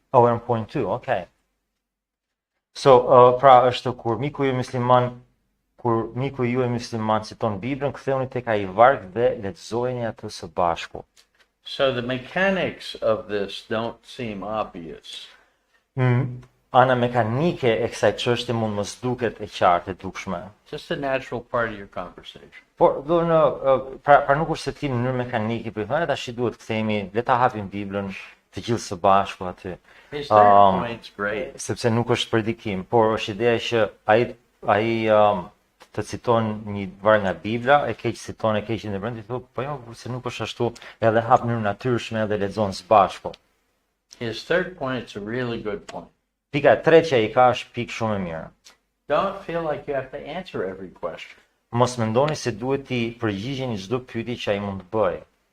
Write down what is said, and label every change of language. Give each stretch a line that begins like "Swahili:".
English: Oh, we're on point 2, okay.
Albanian: So, pra është kur miku ju e musliman citon Biblën, ktheuni tek ai varg dhe lexojeni atë së bashku.
English: So the mechanics of this don't seem obvious.
Albanian: Ana mekanike e kësaj çështje mund mos duket e qartë e dukshme.
English: Just a natural part of your conversation.
Albanian: Por pra nuk është se ti në mënyrë mekanike, po thonë tash duhet kthehemi, le ta hapim Biblën të gjithë së bashku aty.
English: His third point's great.
Albanian: Sepse nuk është predikim, por është ideja që ai të citon një varg nga Bibla, e keq citon e keqin e brenda, i thotë, po jo, se nuk është ashtu, edhe hap në mënyrë natyrshme edhe lexon së bashku.
English: His third point's a really good point.
Albanian: Pika e tretë që ai ka është pikë shumë e mirë.
English: Don't feel like you have to answer every question.
Albanian: Mos mendoni se duhet t'i përgjigjeni çdo pyetje që ai mund të bëjë.